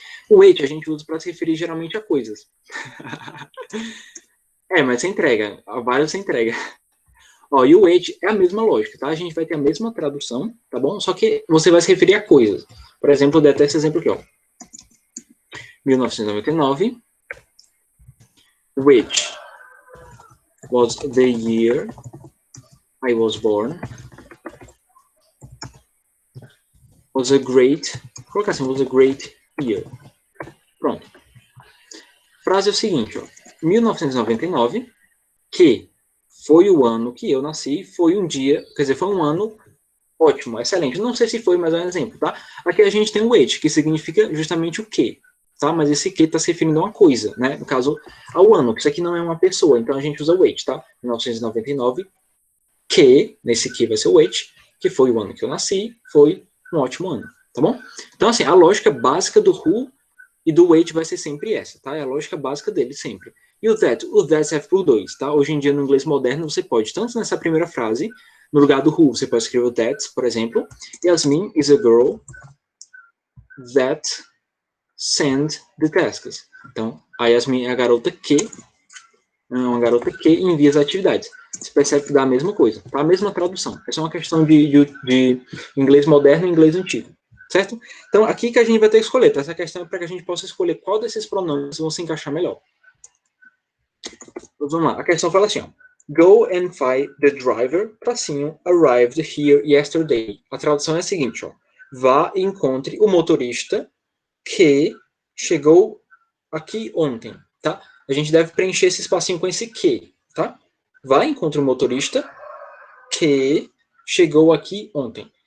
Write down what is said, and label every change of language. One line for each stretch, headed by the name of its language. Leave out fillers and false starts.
Portuguese: O which a gente usa para se referir geralmente a coisas. Mas você entrega, a vários você entrega. Ó, e o which é a mesma lógica, tá? A gente vai ter a mesma tradução, tá bom? Só que você vai se referir a coisas. Por exemplo, eu dei até esse exemplo aqui, ó.
English: 1999, which was the year I was born, was a great,
Portuguese: colocar assim,
English: was a great year.
Portuguese: Pronto. Frase é o seguinte, ó. 1999, que foi o ano que eu nasci, foi um dia, quer dizer, foi um ano ótimo, excelente. Não sei se foi, mas é um exemplo, tá? Aqui a gente tem o which, que significa justamente o que, tá? Mas esse que está se referindo a uma coisa, né? No caso, ao ano, que isso aqui não é uma pessoa, então a gente usa o which, tá? 1999, que, nesse que vai ser o which, que foi o ano que eu nasci, foi um ótimo ano, tá bom? Então, assim, a lógica básica do who e do which vai ser sempre essa, tá? É a lógica básica dele sempre. E o that serve por dois, tá? Hoje em dia, no inglês moderno, você pode, tanto nessa primeira frase, no lugar do who, você pode escrever o that, por exemplo.
English: Yasmin is a girl that send the tasks.
Portuguese: Então, a Yasmin é a garota que, envia as atividades. Você percebe que dá a mesma coisa, tá? A mesma tradução. Essa é uma questão de inglês moderno e inglês antigo, certo? Então, aqui que a gente vai ter que escolher, tá? Essa questão é para que a gente possa escolher qual desses pronomes vão se encaixar melhor. Então, vamos lá. A questão fala assim, ó.
English: Go and find the driver, tracinho, arrived here yesterday.
Portuguese: A tradução é a seguinte, ó. Vá e encontre o motorista que chegou aqui ontem, tá? A gente deve preencher esse espacinho com esse que, tá? Vá e encontre o motorista que chegou aqui ontem.